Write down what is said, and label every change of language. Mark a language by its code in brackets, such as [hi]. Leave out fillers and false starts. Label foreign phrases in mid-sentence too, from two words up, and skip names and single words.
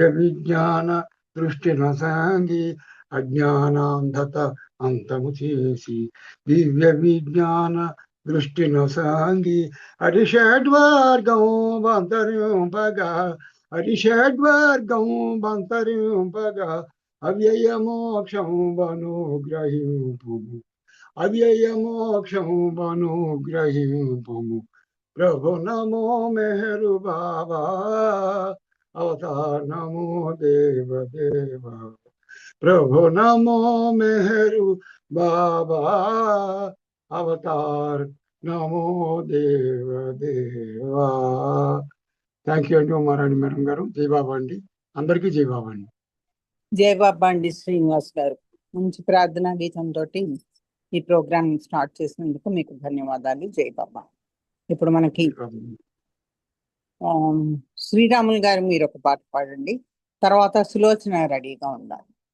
[te] విజ్ఞాన దృష్టి నసాంగి అజ్ఞానాంధత అంతము చేసి దివ్య విజ్ఞాన దృష్టి నసాంగి అరిషడ్వర్గం బంతరింపగా అరిషడ్వర్గం బంతరింపగా అవ్యయ మోక్షం వనుగ్రహింపు అవ్యయ మోక్షం వనుగ్రహింపు [sa] प्रभु नमो मेहरु बाबा अवतार नमो देव देवा प्रभु नमो मेहरु बाबा अवतार नमो देव देवा [en] Thank you [te] అండి ఉమారాణి మేడం గారు. జై బాబా అండి, అందరికీ జై బాబా అండి. జై బాబా అండి శ్రీనివాస్ గారు. మంచి ప్రార్థనా గీతంతో ఈ [en] program start [te] చేసినందుకు మీకు ధన్యవాదాలు. జై బాబా. ఇప్పుడు మనకి శ్రీరాములు గారు మీరు ఒక పాట పాడండి, తర్వాత సులోచన రెడీగా ఉండాలి.